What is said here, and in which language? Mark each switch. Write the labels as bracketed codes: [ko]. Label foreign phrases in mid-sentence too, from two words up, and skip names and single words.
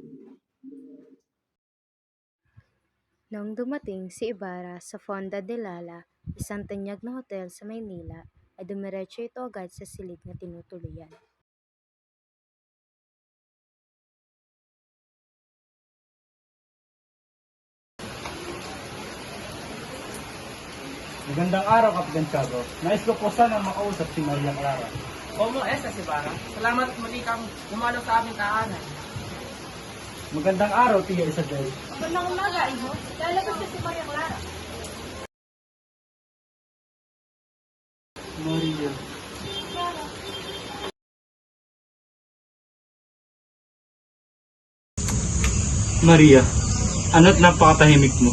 [tl] Noong dumating si Ibarra sa Fonda de Lala, isang tanyag na hotel sa Maynila, ay dumiretso ito agad sa silid na tinutuluyan. Magandang araw, Kapitan Tiago. Nais ko po sana makausap si Maria Clara. [es] Como esta si Bara? [tl] Salamat at muli kang dumalo sa aming tahanan. Magandang araw, Tia Isabel. Magandang umaga, Iho. Lalabas siya si Maria Clara. Maria. Maria, ano't napakatahimik mo?